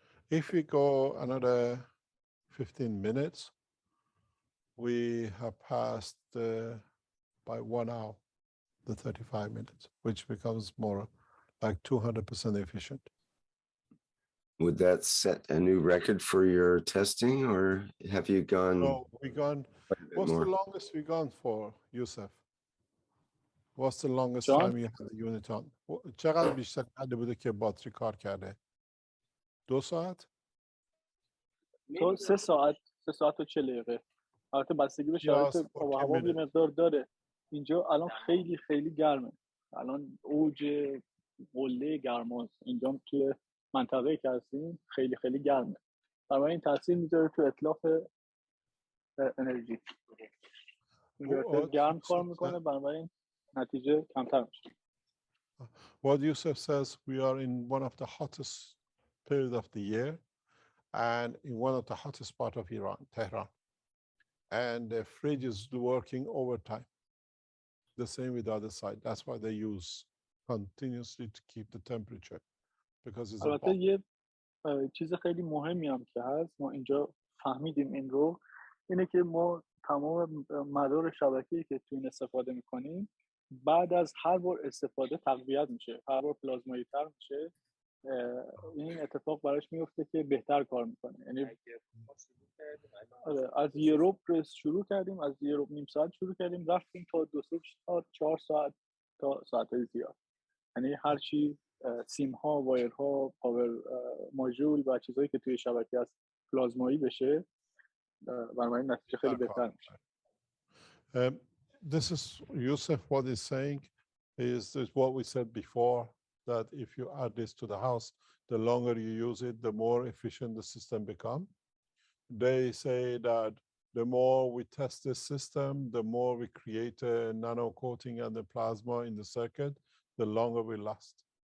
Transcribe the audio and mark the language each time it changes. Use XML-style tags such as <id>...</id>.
<en>If we go another 15 minutes, we have passed by 1 hour, the 35 minutes, which becomes more like 200% efficient. Would that set a new record for your testing, or have you gone? No, what's the longest we gone for, Yusuf? What's the longest time you had the unit on?</en> <fa>چقدر بیشتر کرده بوده که باتری کار کرده؟ 2 ساعت؟ تو 3 ساعت 40 دقیقه. البته بستگی به شرایط آب و هوا یه مقدار داره. اینجا الان خیلی خیلی گرمه. الان اوج قله گرماست. اینجا توی منطقه‌ای که هستیم خیلی خیلی گرمه. برای این تاثیر میذاره تو اتلاف انرژی. اینورتر گرم کار میکنه، بنابراین نتیجه کمتر میشه.</fa> <en>What Yusuf says, we are in one of the hottest period of the year and in one of the hottest part of Iran, Tehran. And the fridge is working overtime. The same with the other side. That's why they use continuously to keep the temperature because it's a bomb.</en> <fa>یه چیز خیلی مهمی هم که هست، ما اینجا فهمیدیم این رو، اینه که ما تمام مدار شبکه‌ای که تو این استفاده میکنیم بعد از هر بار استفاده تقویت میشه، هر بار پلازمایی تر میشه. این اتفاق براش میفته که بهتر کار میکنه. یعنی از یوروپ شروع کردیم، از یوروپ نیم ساعت شروع کردیم، رفتیم تا 4 ساعت تا ساعت زیاد. یعنی هر چی سیم ها، وایر ها، پاور ماژول و چیزایی که توی شبکه هست پلازمایی بشه، بنابراین نتیجه خیلی بهتر میشه.</fa> <en>This is Yusuf, what he's saying is what we said before, that if you add this to the house, the longer you use it, the more efficient the system becomes. They say that the more we test this system, the more we create a nano coating and the plasma in the circuit, the longer we last.</en>